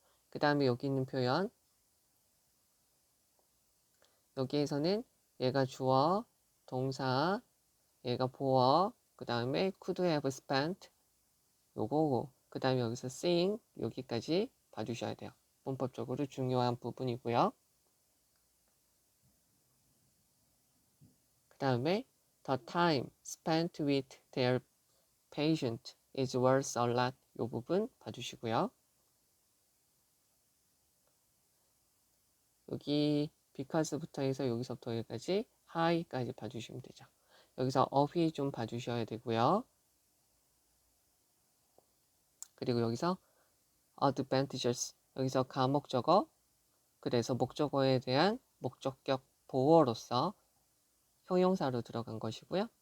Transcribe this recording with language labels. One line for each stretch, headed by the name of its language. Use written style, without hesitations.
Korean: 그 다음에 여기 있는 표현, 여기에서는 얘가 주어, 동사, 얘가 보어, 그 다음에
English: could have spent,
Korean: 요거고, 그 다음에 여기서 sing, 여기까지 봐주셔야 돼요. 문법적으로 중요한 부분이고요.
English: 그 다음에 the time spent with their patient is worth a lot,
Korean: 요 부분 봐주시고요. 여기 because부터 해서 여기서부터 여기까지 high까지 봐주시면 되죠. 여기서 of이 좀 봐주셔야 되고요. 그리고 여기서 advantages, 여기서 가목적어, 그래서 목적어에 대한 목적격 보어로서 형용사로 들어간 것이고요.